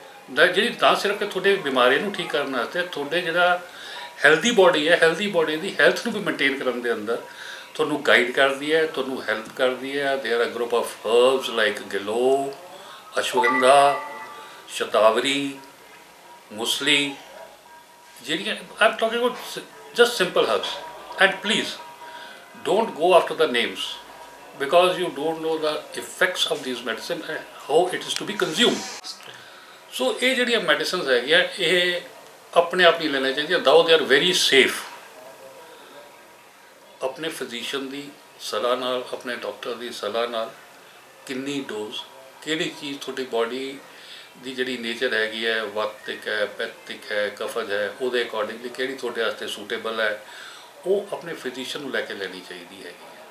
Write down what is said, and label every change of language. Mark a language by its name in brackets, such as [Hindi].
[Punjabi] ਜਿਹੜੀ ਨਾ ਸਿਰਫ ਕਿ ਤੁਹਾਡੇ ਬਿਮਾਰੀ ਨੂੰ ਠੀਕ ਕਰਨ ਵਾਸਤੇ, ਤੁਹਾਡੇ ਜਿਹੜਾ ਹੈਲਦੀ ਬੋਡੀ ਹੈ, ਹੈਲਦੀ ਬੋਡੀ ਦੀ ਹੈਲਥ ਨੂੰ ਵੀ ਮੇਨਟੇਨ ਕਰਨ ਦੇ ਅੰਦਰ ਤੁਹਾਨੂੰ ਗਾਈਡ ਕਰਦੀ ਹੈ, ਤੁਹਾਨੂੰ ਹੈਲਪ ਕਰਦੀ ਹੈ। [English] There are group of herbs like giloy, ashwagandha, shatavari, musli, ਜਿਹੜੀਆਂ I'm talking about just simple herbs. And please don't go after the names because you don't know the effects of these medicine and how it is to be consumed. [Punjabi] So ਇਹ ਜਿਹੜੀਆਂ medicines ਹੈਗੀਆਂ ਇਹ ਆਪਣੇ ਆਪ ਨਹੀਂ ਲੈਣੀਆਂ ਚਾਹੀਦੀਆਂ, [English] though they are very safe। [Punjabi] ਆਪਣੇ ਫਿਜ਼ੀਸ਼ੀਅਨ ਦੀ ਸਲਾਹ ਨਾਲ, ਆਪਣੇ ਡਾਕਟਰ ਦੀ ਸਲਾਹ ਨਾਲ ਕਿੰਨੀ ਡੋਜ਼, ਕਿਹੜੀ ਚੀਜ਼ ਤੁਹਾਡੀ ਬਾਡੀ ਦੀ ਜਿਹੜੀ ਨੇਚਰ ਹੈਗੀ ਹੈ, ਵਾਤਿਕ ਹੈ, ਪੈਥਿਕ ਹੈ, ਕਫਜ ਹੈ, ਉਹਦੇ ਅਕੋਰਡਿੰਗਲੀ ਕਿਹੜੀ ਤੁਹਾਡੇ ਵਾਸਤੇ ਸੂਟੇਬਲ ਹੈ, ਉਹ ਆਪਣੇ ਫਿਜ਼ੀਸ਼ੀਅਨ ਨੂੰ ਲੈ ਕੇ ਲੈਣੀ ਚਾਹੀਦੀ ਹੈਗੀ।